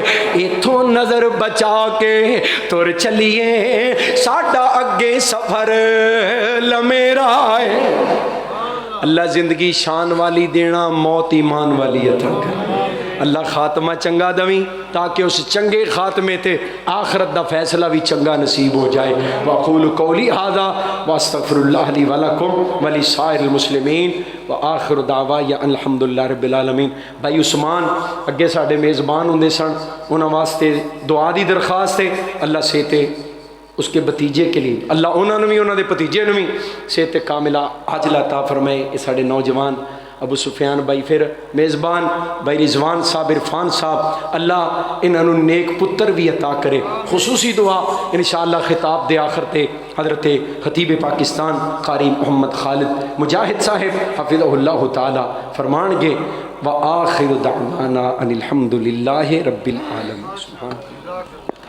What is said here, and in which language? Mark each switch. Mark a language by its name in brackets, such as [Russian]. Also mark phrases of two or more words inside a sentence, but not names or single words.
[Punjabi] ਇਥੋਂ ਨਜ਼ਰ ਬਚਾ ਕੇ ਤੁਰ ਚਲੀਏ ਸਾਡਾ ਅੱਗੇ ਸਫ਼ਰ ਲਮੇਰਾ ਹੈ। ਅੱਲਾਹ ਜ਼ਿੰਦਗੀ ਸ਼ਾਨ ਵਾਲੀ ਦੇਣਾ ਮੌਤ ਈਮਾਨ ਵਾਲੀ ਅਤਾ ਕਰ। ਅੱਲਾਹ ਖ਼ਾਤਮਾ ਚੰਗਾ ਦਵੀਂ ਤਾਕਿ ਉਸ ਚੰਗੇ ਖ਼ਾਤਮੇ ਤੇ ਆਖ਼ਰਤ ਦਾ ਫ਼ੈਸਲਾ ਭੀ ਚੰਗਾ ਨਸੀਬ ਹੋ ਜਾਏ। [Arabic] وأقول قولي هذا وأستغفر الله لي ولكم ولسائر المسلمين وآخر دعوانا الحمد لله رب العالمين. [Punjabi] ਭਾਈ ਉਸਮਾਨ ਅੱਗੇ ਸਾਡੇ ਮੇਜ਼ਬਾਨ ਹੁੰਦੇ ਸਨ, ਉਨ੍ਹਾਂ ਵਾਸਤੇ ਦੁਆ ਦੀ ਦਰਖ਼ਾਸਤ ਹੈ [Urdu] اللہ صحتے اس کے بھتیجے کے لیے اللہ انہوں نے بھی انہوں نے بھتیجے نے بھی صحت کاملہ عاجلہ عطا فرمائے. [Punjabi] ਇਹ ਸਾਡੇ ਨੌਜਵਾਨ ਅਬੂ ਸੁਫ਼ਿਆਨ ਭਾਈ ਫਿਰ ਮੇਜ਼ਬਾਨ ਭਾਈ ਰਿਜ਼ਵਾਨ ਸਾਹਬ ਇਰਫ਼ਾਨ ਸਾਹਬ ਅੱਲਾਹ ਇਨ੍ਹਾਂ ਨੂੰ ਨੇਕ ਪੁੱਤਰ ਭੀ ਅਤਾ ਕਰੇ। ਖ਼ੁਸੂਸੀ ਦੁਆ ਇੰਸ਼ਾਅੱਲਾਹ ਖ਼ਿਤਾਬ ਦੇ ਆਖ਼ਿਰ ਤੇ ਹਜ਼ਰਤ ਖ਼ਤੀਬ ਪਾਕਿਸਤਾਨ ਕਾਰੀ ਮੋਹੰਮਦ ਖ਼ਾਲਿਦ ਮੁਜਾਹਿਦ ਸਾਹਿਬ [Arabic] حفظه الله تعالى [Punjabi] फरमानगे [Arabic] وآخر دعوانا أن الحمد لله رب العالمين. سبحان الله.